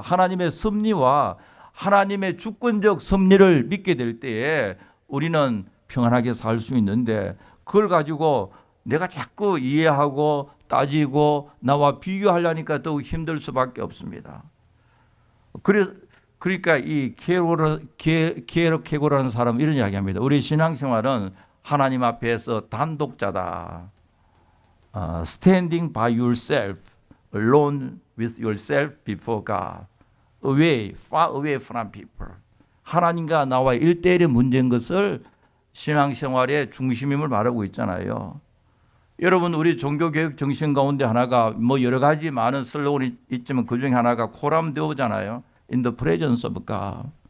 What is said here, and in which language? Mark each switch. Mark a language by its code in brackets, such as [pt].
[ko] 하나님의 섭리와 하나님의 주권적 섭리를 믿게 될 때에 우리는 평안하게 살 수 있는데, 그걸 가지고 내가 자꾸 이해하고 따지고 나와 비교하려니까 더욱 힘들 수밖에 없습니다. 그러니까 이 케로케고라는 사람은 이런 이야기합니다. 우리 신앙생활은 하나님 앞에서 단독자다. [en] Standing by yourself, alone with yourself before God, far away from people. [ko] 하나님과 나와 1대1의 문제인 것을 신앙생활의 중심임을 말하고 있잖아요. 여러분, 우리 종교개혁 정신 가운데 하나가 뭐 여러 가지 많은 슬로건이 있지만 그 중에 하나가 코람 데오잖아요. [en] In the presence of God.